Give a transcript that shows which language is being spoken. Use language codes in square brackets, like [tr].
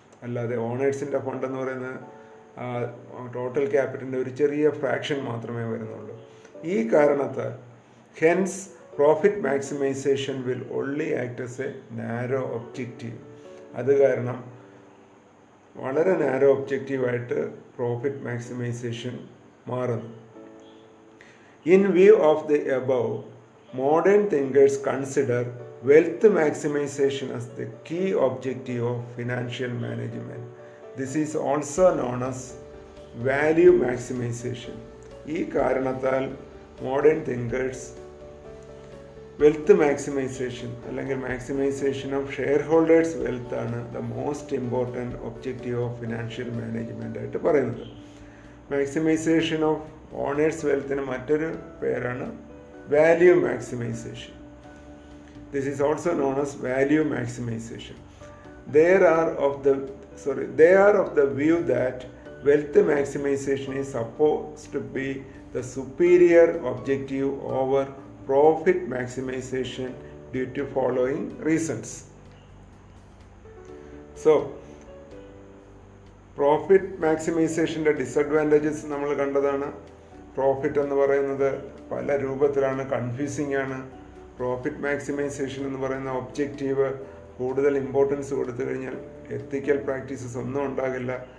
[ml] അല്ലാതെ ഓണേഴ്സിൻ്റെ ഫണ്ട് എന്ന് പറയുന്നത് ടോട്ടൽ ക്യാപിറ്റലിൻ്റെ ഒരു ചെറിയ ഫ്രാക്ഷൻ മാത്രമേ വരുന്നുള്ളൂ. ഈ കാരണത്താൽ [en] Hence profit maximization will only act as a narrow objective. [ml] അത് കാരണം വളരെ നാരോ ഒബ്ജക്റ്റീവായിട്ട് പ്രോഫിറ്റ് മാക്സിമൈസേഷൻ മാറുന്നു. [en] In view of the above, modern thinkers consider wealth maximization as the key objective of financial management. This is also known as value maximization. [ml] ഈ കാരണത്താൽ modern thinkers wealth maximisation അല്ലെങ്കിൽ maximisation of share holders wealth ആണ് [en] the most important objective of financial management [ml] ആയിട്ട് പറയുന്നത്. Maximisation of owners വെൽത്തിന് മറ്റൊരു പേരാണ് value maximization. [en] This is also known as value maximization. They are of the view that wealth maximization is supposed to be the superior objective over profit maximization due to following reasons. [ml] So, profit maximizationന്റെ disadvantages നമ്മൾ കണ്ടതാണ്. Profit എന്ന് പറയുന്നത് പല രൂപത്തിലാണ്, confusing ആണ്. Profit maximisation എന്ന് പറയുന്ന objective കൂടുതൽ ഇമ്പോർട്ടൻസ് കൊടുത്തു കഴിഞ്ഞാൽ എത്തിക്കൽ പ്രാക്ടീസസ് ഒന്നും ഉണ്ടാകില്ല.